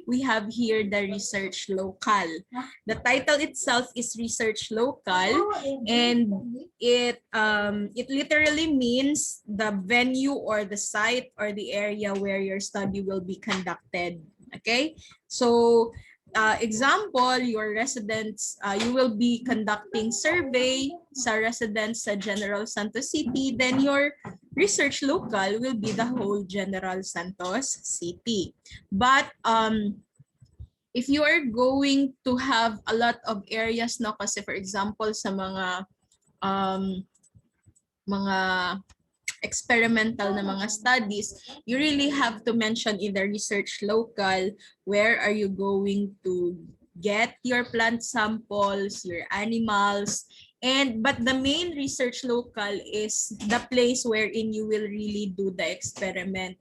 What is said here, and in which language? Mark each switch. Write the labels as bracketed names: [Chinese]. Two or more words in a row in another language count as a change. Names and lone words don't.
[English] We have here the research local. The title itself is research local, and it literally means the venue or the site or the area where your study will be conducted. Okay, so example, your residents, you will be conducting survey sa residents sa General Santos City, then your research local will be the whole General Santos City. But if you are going to have a lot of areas, no, kasi for example [Filipino] sa mga [English] experimental [Filipino] na mga [English] studies, you really have to mention in the research local where are you going to get your plant samples, your animals, but the main research local is the place wherein you will really do the experiment.